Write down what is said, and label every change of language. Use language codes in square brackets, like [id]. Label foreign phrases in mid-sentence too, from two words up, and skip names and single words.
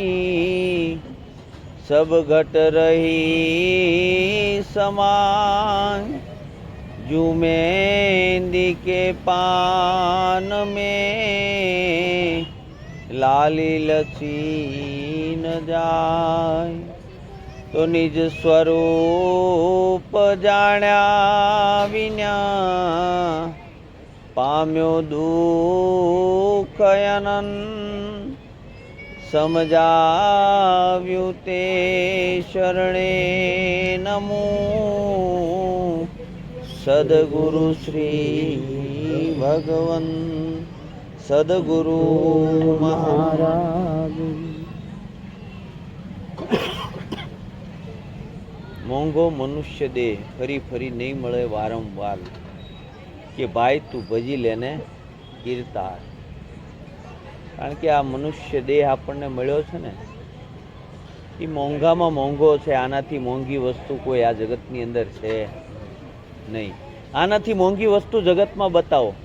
[hi] सब घट रही समान जू मेहंदी के पान में लाली लसी न जाए [gu] તો નિજ સ્વરૂપ જાણ્યા વિના પામ્યો દુખ અનંત સમજાવ્યું તે શરણે નમો સદ્ગુરુ શ્રી ભગવન સદ્ગુરુ મહારાજ। મોંઘો મનુષ્ય દે ફરી ફરી નહીં મળે વારંવાર કે ભાઈ તું ભજી લેને કીર્તાર કારણ કે આ મનુષ્ય દેહ આપણને મળ્યો છે ને એ મોંઘામાં મોંઘો છે આનાથી મોંઘી વસ્તુ કોઈ આ જગતની અંદર છે નહીં આનાથી મોંઘી વસ્તુ જગતમાં બતાવો